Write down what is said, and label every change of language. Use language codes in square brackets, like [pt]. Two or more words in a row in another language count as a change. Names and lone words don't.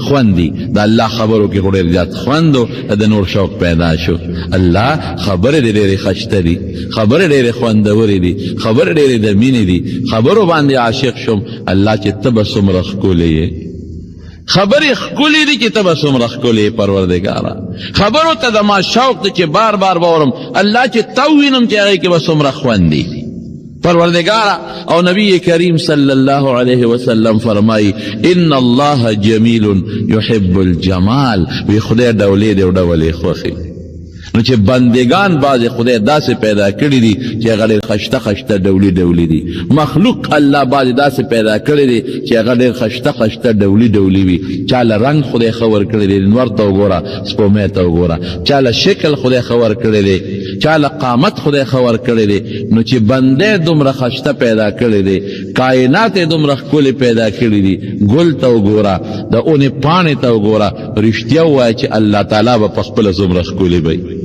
[ps] خوند دی د الله خبرو کې خو ډېر زیات خوند و د نور شوق پیدا شو الله خبرې ډېرې خشته دي خبرې ډېرې خوندورې دي خبرې ډېرې د مینې دي خبرو باندې عاشق شم الله چې ته به څومره ښکلی یې خبرې ښکلې دي چې ته به څومره ښکلې پروردګاره خبرو ته د ما شوق دی چې بار بار به اورم الله چې ته ووینم چې هغې کې به څومره خوند دی پروردگارا او نبی کریم صلی اللہ علیہ وسلم فرمائی [ar] ان اللہ جمیل یحب الجمال [ps] وی خدای ډولې دی او ډولې خوښي نو چې بندگان باز خدای داسې پیدا کړي دي چې هغه ډېر خشته خشته ډولي ډولي دي مخلوق الله باز داسې پیدا کړي دي چې هغه ډېر خشته خشته ډولي ډولي وي چاله رنګ خدای ښه ورکړی دی نور ته وګوره سپومې ته وګوره چاله شکل خدای ښه ورکړی دی چاله قامت خدای ښه ورکړی دی نو چې بندې دومره خشته پیدا کړی دی کائنات یې دومره ښکلې پیدا کړي دي ګل ته وګوره د اونې پاڼې ته وګوره رښتیا ووایه چې الله تعالی به پخپله څومره ښکلې وي